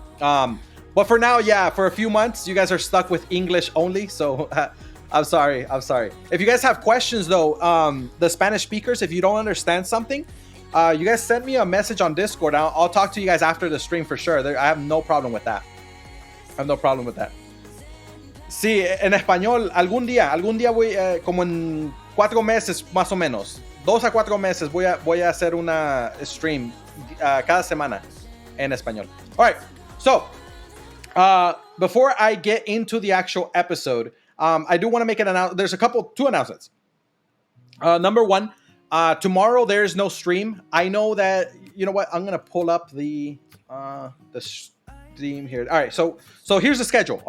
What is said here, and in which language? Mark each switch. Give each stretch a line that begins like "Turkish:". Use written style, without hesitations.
English: But for now, yeah, for a few months, you guys are stuck with English only, so. I'm sorry. If you guys have questions, though, the Spanish speakers, if you don't understand something, you guys send me a message on Discord. I'll talk to you guys after the stream for sure. I have no problem with that. I have no problem with that.
Spanish: Sí, en español, algún día voy, como en 4 meses más o menos, 2 a 4 meses voy a hacer una stream cada semana en español.
English: All right, so before I get into the actual episode, I do want to make an announcement. There's two announcements. Number one, tomorrow there is no stream. I know that, you know what, I'm gonna pull up the stream here. All right, so here's the schedule.